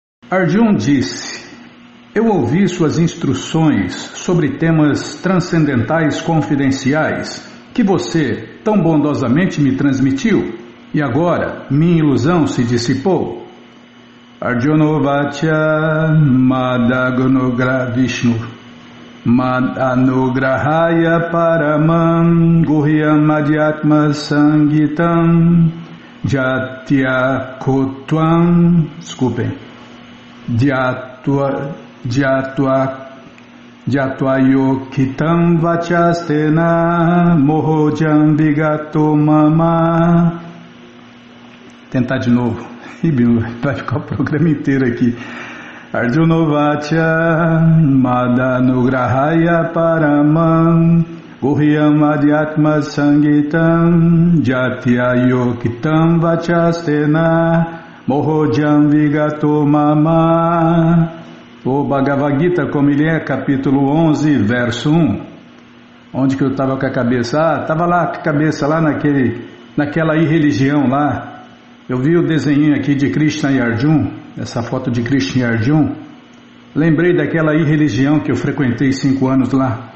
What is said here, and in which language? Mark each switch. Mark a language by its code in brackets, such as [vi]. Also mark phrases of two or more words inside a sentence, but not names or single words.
[pt] Arjuna disse: eu ouvi suas instruções sobre temas transcendentais confidenciais que você tão bondosamente me transmitiu, e agora minha ilusão se dissipou. [sa] अर्जुन उवाच मदगुनुग्र विष्णु मदनुग्रहाय परमं गुह्यं अध्यात्म संज्ञितं यत्य कोत्वम्, desculpem, यत्त्वयोक्तं वचस्तेन मोहोऽयं विगतो मम. [pt] Tentar de novo. Vai ficar o programa inteiro aqui. [sa] अर्जुन उवाच मदनुग्रहाय परमं गुह्यं अध्यात्म संज्ञितं यत्त्वयोक्तं वचस्तेन मोहोऽयं विगतो मम. [pt] O Bhagavad Gita, como ele é, capítulo 11, verso 1. Onde que eu estava com a cabeça? Estava lá com a cabeça, lá naquela irreligião lá. Eu vi o desenho aqui de Krishna e Arjuna, essa foto de Krishna e Arjuna. Lembrei daquela irreligião que eu frequentei 5 anos lá.